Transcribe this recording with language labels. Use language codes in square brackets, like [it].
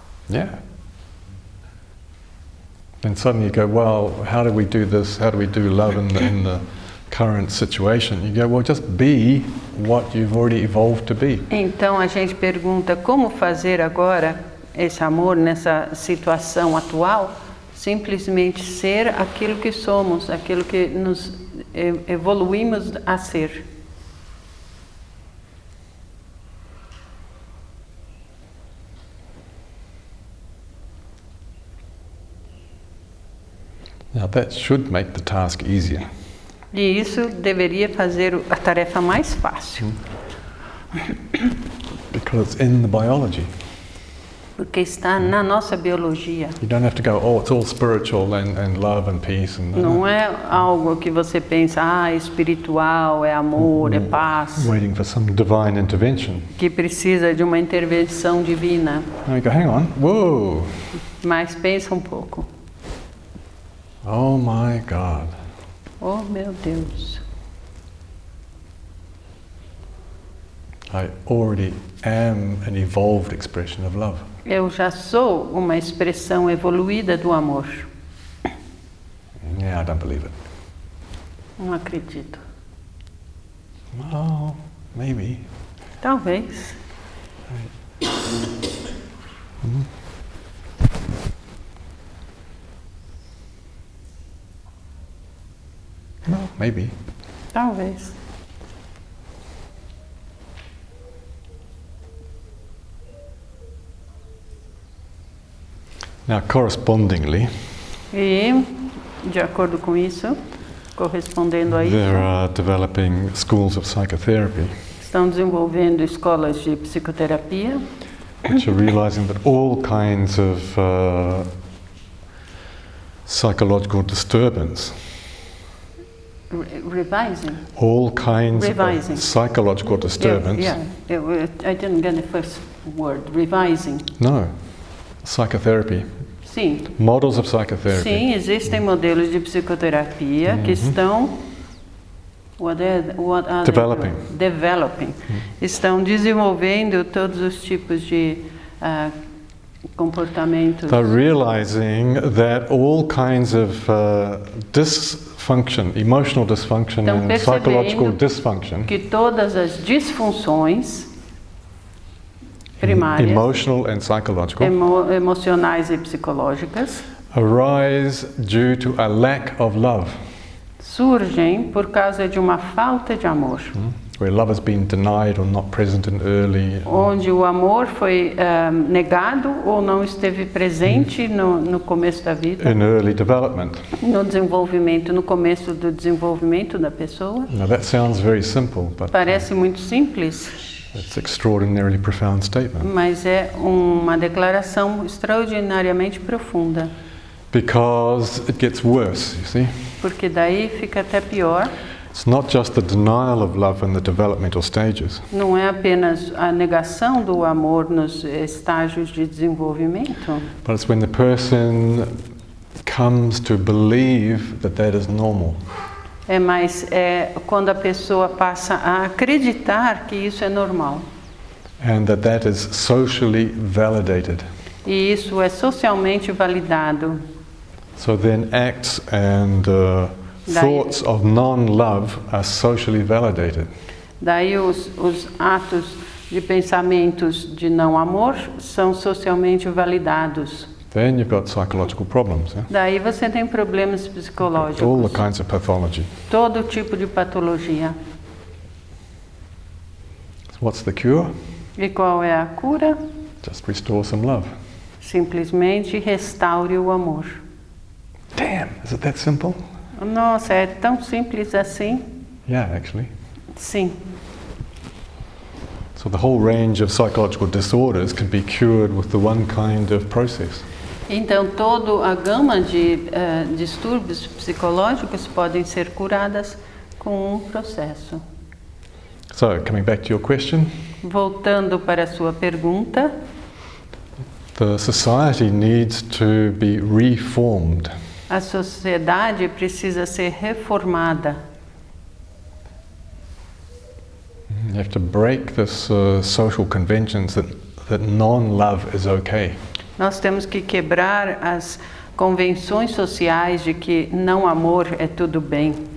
[en] Yeah. And suddenly you go, well, how do we do this? How do we do love in the current situation? You go, well, just be what you've already evolved to be. [pt] Então a gente pergunta como fazer agora esse amor nessa situação atual, simplesmente ser aquilo que somos, aquilo que nos evoluímos a ser. [en] Now that should make the task easier. [pt] E isso deveria fazer a tarefa mais fácil. [en] Because it's in the biology. [pt] Porque está na nossa biologia. [en] You don't have to go, oh, it's all spiritual and love and peace. And [pt] Não é algo que você pensa, é espiritual, é amor, é paz, [en] waiting for some divine intervention. [pt] que precisa de uma intervenção divina. [en] Now you go, hang on, whoa, [pt] Mas pensa um pouco. [en] oh my God. [pt] Oh, meu Deus. [en] I already am an evolved expression of love. [pt] Eu já sou uma expressão evoluída do amor. [en] Yeah, I don't believe it. [pt] Não acredito. [en] Well, maybe. [pt] Talvez. [en] Well, maybe. [pt] Talvez. [en] Now, correspondingly, [pt] E, de acordo com isso, correspondendo a isso, [en] there are developing schools of psychotherapy [pt] estão desenvolvendo escolas de psicoterapia [en] which are realizing that all kinds of psychological disturbance, revising. all kinds Revising. of psychological disturbance. I didn't get the first word. Revising. No, psychotherapy, [pt] Sim. [en] models of psychotherapy. [pt] Sim, existem modelos de psicoterapia que estão [en] what are Developing. Developing. [pt] Estão desenvolvendo todos os tipos de comportamentos. [en] They're realizing that all kinds of dysfunction, emotional dysfunction [pt] Estão [en] and psychological [pt] percebendo [en] dysfunction, [pt] que todas as disfunções primárias, [en] emotional and psychological, [pt] emocionais e psicológicas, [en] arise due to a lack of love, [pt] surgem por causa de uma falta de amor. [en] where love has been denied or not present in early. [pt] Onde o amor foi negado ou não esteve presente no começo da vida, [en] In early development. [pt] no desenvolvimento, no começo do desenvolvimento da pessoa. [en] Now that sounds very simple, but [pt] Parece muito simples, [en] it's an extraordinarily profound statement. [pt] mas é uma declaração extraordinariamente profunda, [en] Because it gets worse, you see. [pt] porque daí fica até pior. [en] It's not just the denial of love in the developmental stages, [pt] Não é apenas a negação do amor nos estágios de desenvolvimento, [en] but it's when the person comes to believe that that is normal. [pt] mas é quando a pessoa passa a acreditar que isso é normal. [en] And that is socially validated. [pt] E isso é socialmente validado. [en] So then acts and thoughts of non-love are socially validated. [pt] Daí os atos de pensamentos de não amor são socialmente validados. [en] then you've got psychological problems. Yeah? [pt] Daí você tem problemas [en] All [pt] psicológicos, [en] the kinds of pathology. [pt] todo tipo de patologia. [en] So what's the cure? [pt] E qual é a cura? [en] Just restore some love. [pt] Simplesmente restaure o amor. [en] Damn, is it that simple? [pt] Nossa, é tão simples assim? [en] Yeah, actually. [pt] Sim. [en] So the whole range of psychological disorders can be cured with the one kind of process. [pt] Então, toda a gama de distúrbios psicológicos podem ser curadas com um processo. [en] So, coming back to your question, [pt] Voltando para a sua pergunta, [en] the society needs to be reformed. [pt] a sociedade precisa ser reformada. [en] You have to break this social conventions that non-love is okay. [pt] Nós temos que quebrar as convenções sociais de que não amor é tudo bem.